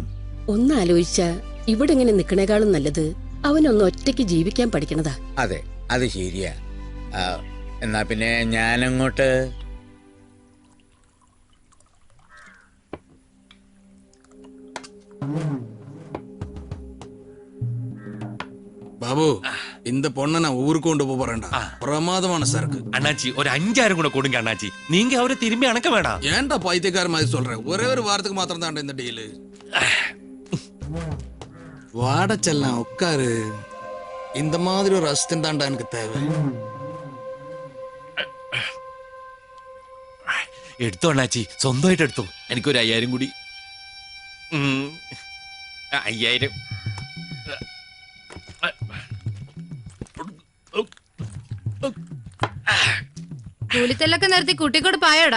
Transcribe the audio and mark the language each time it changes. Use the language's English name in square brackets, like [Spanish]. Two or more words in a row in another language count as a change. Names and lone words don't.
[Malayalam] ഒന്ന് ആലോചിച്ച ഇവിടെ ഇങ്ങനെ നിക്കണേക്കാളും നല്ലത് അവനൊന്ന് ഒറ്റയ്ക്ക് ജീവിക്കാൻ പഠിക്കണതാ. അതെ, അത് ശരിയാ. എന്നാ പിന്നെ ഞാനങ്ങോട്ട്. ബാബു, [Tamil] இந்த பொண்ணை நான் ஊருக்கு கொண்டு போறேன்டா. பிரமாதமான சரக்கு. அண்ணாச்சி ஒரு 5-6 கூட கொடுங்க அண்ணாச்சி. நீங்க அவரை திரும்பி அணக்க வேண்டாம். ஏன்டா பைத்தியக்கார மாதிரி சொல்றேன்? ஒரே ஒரு வாரத்துக்கு மாத்திரம் தான்டா இந்த டீலு. வாட செல்லாம் உட்காரு. இந்த மாதிரி ஒரு அசிஸ்டன்ட் தான்டா எனக்கு தேவை. [Malayalam] എടുത്തോ അണ്ണാച്ചി, സ്വന്തമായിട്ട് എടുത്തോ. എനിക്കൊരു 5000 കൂടി. 5000. കൂലിത്തല്ലൊക്കെ നിർത്തി കുട്ടിക്കോട് പായോടാ.